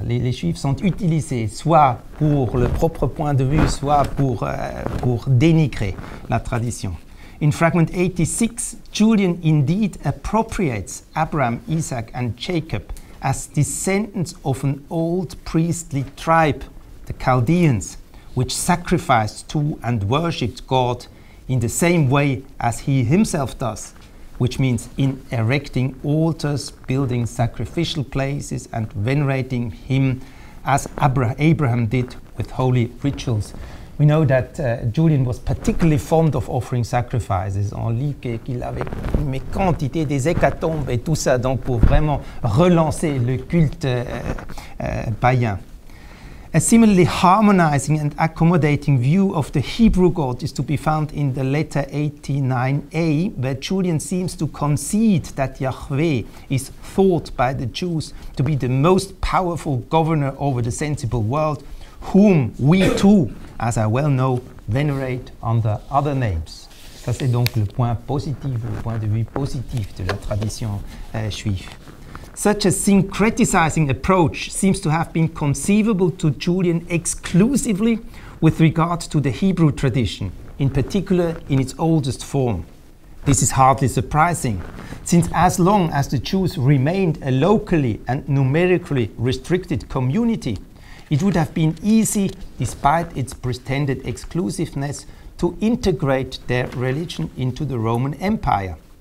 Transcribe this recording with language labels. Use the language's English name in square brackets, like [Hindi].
[French] Les Juifs sont utilisés soit pour le propre point de vue, soit pour dénigrer la tradition. [English] In fragment 86, Julian indeed appropriates Abraham, Isaac and Jacob as descendants of an old priestly tribe, the Chaldeans, which sacrificed to and worshipped God in the same way as he himself does, which means in erecting altars, building sacrificial places and venerating him as Abraham did with holy rituals. We know that Julian was particularly fond of offering sacrifices. [French] On lit qu'il avait une quantité des hécatombes et tout ça, donc pour vraiment relancer le culte païen. [English] A similarly harmonizing and accommodating view of the Hebrew God is to be found in the letter 89a, where Julian seems to concede that Yahweh is thought by the Jews to be the most powerful governor over the sensible world, whom we too, as I well know, venerate under other names. [French] Ça, c'est donc le point positif, le point de vue positif de la tradition juive. [English] Such a syncretizing approach seems to have been conceivable to Julian exclusively with regard to the Hebrew tradition, in particular in its oldest form. This is hardly surprising, since as long as the Jews remained a locally and numerically restricted community, it would have been easy, despite its pretended exclusiveness, to integrate their religion into the Roman Empire.